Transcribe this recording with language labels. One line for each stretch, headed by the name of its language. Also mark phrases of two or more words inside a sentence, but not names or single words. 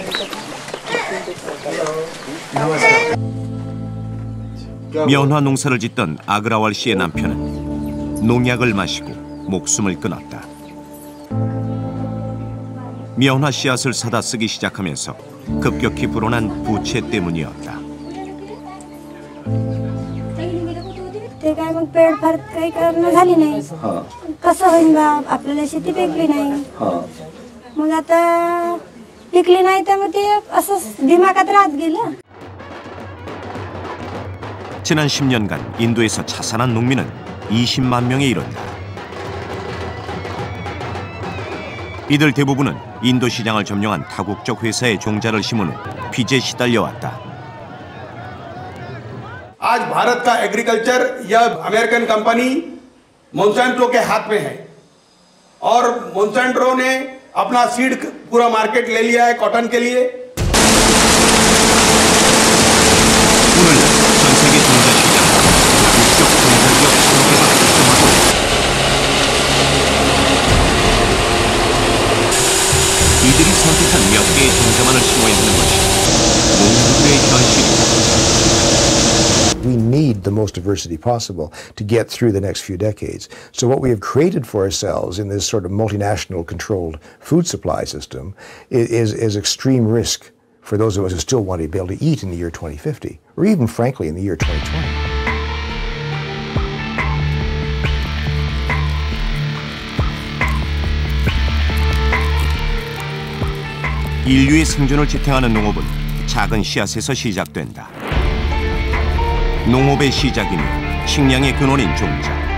Korean: 면화 농사를 짓던 아그라왈 씨의 남편은 농약을 마시고 목숨을 끊었다. 면화 씨앗을 사다 쓰기 시작하면서 급격히 불어난 부채 때문이었다.
Marathi: काय मग पेड फार काही करणं झाली नाही. कसं होईल बा आपल्याला शेती पिकली नाही. मग आता पिकली नाही तर मग ते असं दिमागात राहत गेलं.
Korean: 지난 10년간 인도에서 자살한 농민은 20만 명에 이른다. 이들 대부분은 인도 시장을 점령한 다국적 회사의 종자를 심은 후 빚에 시달려왔다.
Hindi: आज भारत का एग्रीकल्चर या
English: American company
Hindi: मोंसैंटो के हाथ में है और मोंसैंटो ने अपना सीड पूरा मार्केट ले लिया है कॉटन के लिए.
Korean: 오늘 전 세계 종자 시장 다국적 종자기업 상계가 급증하고 있다. 이들이 선택한 몇 개의 종자만을 심어야 하는 것이 농부의 현실이다.
English: We need the most diversity possible to get through the next few decades. So what we have created for ourselves in this sort of multinational controlled food supply system is extreme risk for those of us who still want to be able to eat in the year 2050, or even frankly in the year 2020.
Korean: 인류의 생존을 지탱하는 농업은 작은 씨앗에서 시작된다. 농업의 시작이며 식량의 근원인 종자.